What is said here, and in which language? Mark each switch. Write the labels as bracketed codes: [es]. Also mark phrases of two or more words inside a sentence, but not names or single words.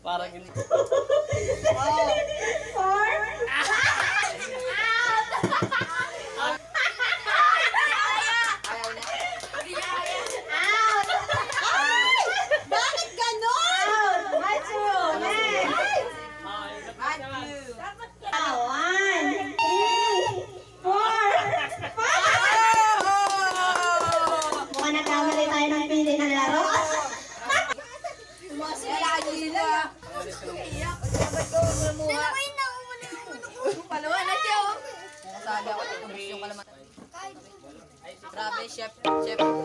[tl] Parang Bakit ganon? Matthew, [en] next. One, three, four, five. [tl] Mukhang nagkamali tayo ng pili ng laro. Palawa na siya, oh. Sabi ako, tutumis yung kalaman. Grabe, chef. Chef.